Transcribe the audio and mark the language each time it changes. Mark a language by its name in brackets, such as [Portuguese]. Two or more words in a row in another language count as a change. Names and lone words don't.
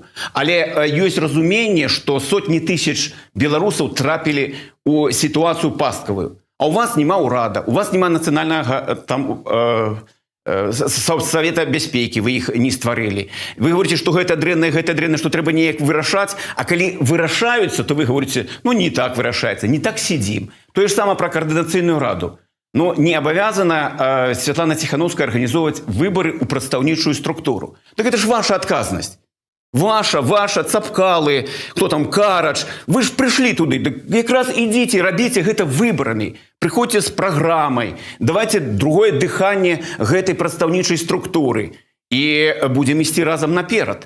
[Belarusian] Але ёсць разуменне, што сотні тысяч беларусаў трапілі ў сітуацыю пасткавую. А у вас няма ўрада, у вас няма нацыянальнага там Савета бяспекі, вы іх не стварылі. [Russian] Вы говорите, [Belarusian] што гэта дрэнна, што трэба неяк вырашаць, а калі вырашаюцца, то [Russian] вы говорите, [Belarusian] не так вырашаецца, не так сидзім. Тое ж сама пра каардынацыйную раду. Но не абавязана Святлана Ціханаўская арганізоўваць выбары ў прадстаўнічую структуру. Так гэта ж ваша адказнасць. Ваша, Цапкалы, хто там, Карач, вы ж прыйшлі туды, якраз ідзіце, рабіце гэта выбарамі, прыходзьце з праграмай, [Russian] давайте другое [Belarusian] дыханне гэтай прадстаўнічай структуры і будзем ісці разам наперад.